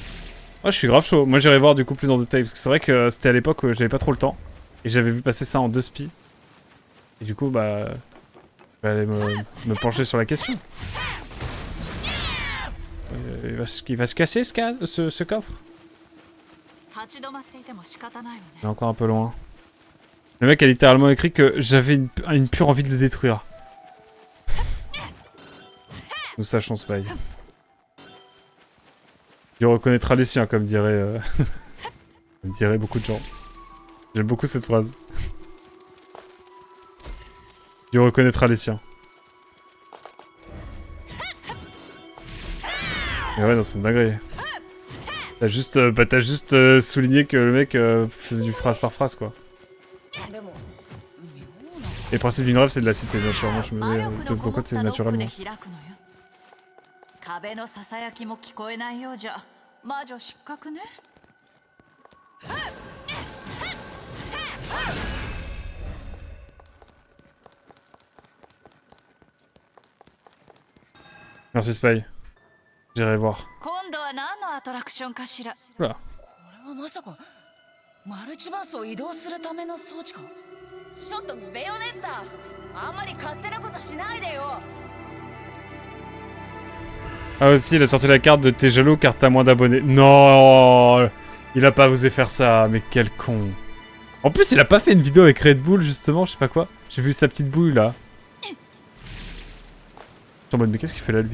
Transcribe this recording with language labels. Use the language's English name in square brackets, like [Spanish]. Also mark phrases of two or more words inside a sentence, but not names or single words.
[French] Moi, je suis grave chaud. Moi, j'irai voir du coup plus en détail. Parce que c'est vrai que c'était à l'époque où j'avais pas trop le temps. Et j'avais vu passer ça en 2 spies. Et du coup, bah... je vais aller me pencher sur la question. Il va se casser ce coffre. [Japanese] 立ち止まっていても仕方ないわね。 [French] Il est encore un peu loin. Le mec a littéralement écrit que j'avais une pure envie de le détruire. Nous sachons Spy. Il reconnaîtra les siens, comme dirait, comme diraient beaucoup de gens. J'aime beaucoup cette phrase. Il reconnaîtra les siens. Et ouais, non, c'est une dinguerie. T'as juste, souligné que le mec faisait du phrase par phrase, quoi. Et le principe d'une rêve, c'est de la citer, bien sûr. Moi, je me mets de ton côté naturellement. [Japanese] 壁のささやきも聞こえないようじゃ魔女失格ね。 [French] Merci Spy. J'irai voir. [Japanese] 今度は何のアトラクションかしら。 [French] Oula. [Japanese] これはまさかマルチバースを移動するための装置か。ちょっとベヨネッタ、あんまり勝手なことしないでよ。 [French] Ah aussi, il a sorti la carte de t'es jaloux car t'as moins d'abonnés. Non, il a pas osé faire ça, mais quel con. En plus, il a pas fait une vidéo avec Red Bull, justement, je sais pas quoi. J'ai vu sa petite boule, là. Je suis en mode, mais qu'est-ce qu'il fait là, lui?